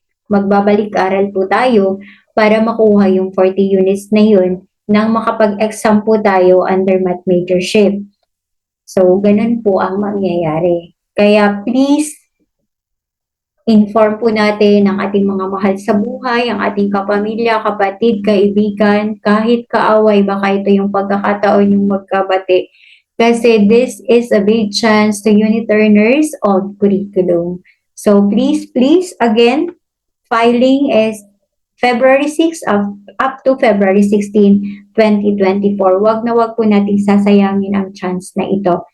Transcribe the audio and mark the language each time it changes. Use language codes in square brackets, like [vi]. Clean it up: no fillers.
[tl] Magbabalik-aral po tayo para makuha yung 40 units na yun nang makapag-exam po tayo [en] under math majorship. [tl] So, ganun po ang mangyayari. Kaya, please, inform po natin ang ating mga mahal sa buhay, ang ating kapamilya, kapatid, kaibigan, kahit kaaway, baka ito yung pagkakataon yung magkabati. [en] Kasi this is a big chance to unit earners of curriculum. So please, again, filing is February 6 up to February 16, 2024. [tl] Wag na wag po nating sasayangin ang chance na ito.